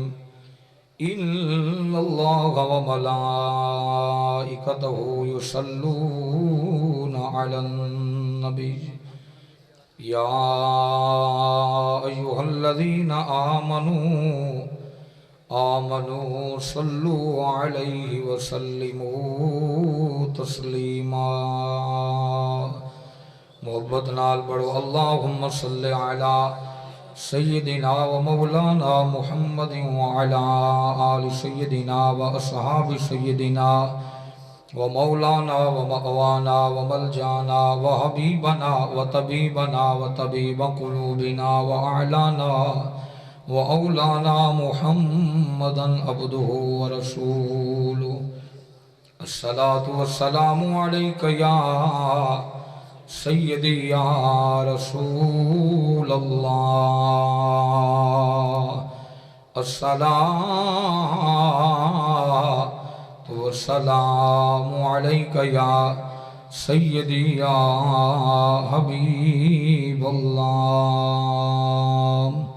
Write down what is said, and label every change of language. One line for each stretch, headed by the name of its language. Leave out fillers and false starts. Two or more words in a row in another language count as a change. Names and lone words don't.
Arabic: إن الله وملائكته يصلون على النبي يا أيها الذين آمنوا صلوا عليه وسلموا تسلیما.
Punjabi: محبت نال پڑھو
Arabic: اللہم صل علی سیدنا و مولانا محمد وعلی آل سیدنا و اصحاب سیدنا و مولانا و مأوانا و ملجانا و حبیبنا و طبیبنا و طبیب قلوبنا و اعلانا و اولانا محمدا عبده و رسوله. الصلاة والسلام علیک یا سیدی یا رسول اللہ. الصلاة والسلام علیک یا سیدی یا حبیب اللہ.